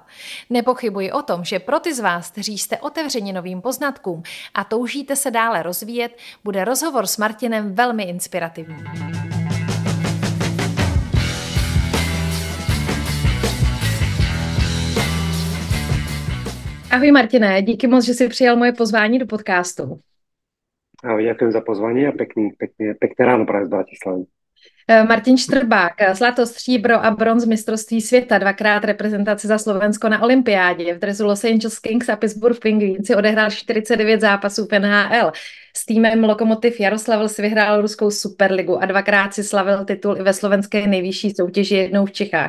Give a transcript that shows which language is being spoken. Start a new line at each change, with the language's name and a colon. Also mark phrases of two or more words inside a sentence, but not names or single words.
Czech: Nepochybuji o tom, že pro ty z vás, kteří jste otevřeni novým poznatkům a toužíte se dále rozvíjet, bude rozhovor s Martinem velmi inspirativní. Ahoj Martine, díky moc, že jsi přijal moje pozvání do podcastu.
Slovak: Ahoj, ďakujem za pozvanie a pekné ráno práve z Bratislavy.
Czech: Martin Štrbák, zlato, stříbro a bronz mistrovství světa, 2krát reprezentace za Slovensko na olympiádě. V dresu Los Angeles Kings a Pittsburgh Penguins si odehrál 49 zápasů v NHL. S týmem Lokomotiv Jaroslavl si vyhrál ruskou superligu a 2krát si slavil titul i ve slovenské nejvyšší soutěži, jednou v Čechách.